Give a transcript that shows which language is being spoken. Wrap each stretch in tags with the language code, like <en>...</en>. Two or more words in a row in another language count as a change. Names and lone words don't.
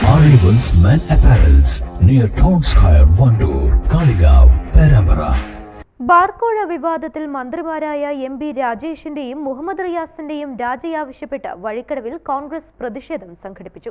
<en>Arrivals Men Apparels near Town Square, Vandoor, Kaligav, Perambara.</en> <ml>ബാർക്കോഴ വിവാദത്തിൽ മന്ത്രിമാരായ എം.ബി. രാജേഷിന്റെയും മുഹമ്മദ് റിയാസിന്റെയും രാജിയാവശ്യപ്പെട്ട് വഴിക്കടവിൽ കോൺഗ്രസ് പ്രതിഷേധം സംഘടിപ്പിച്ചു.</ml>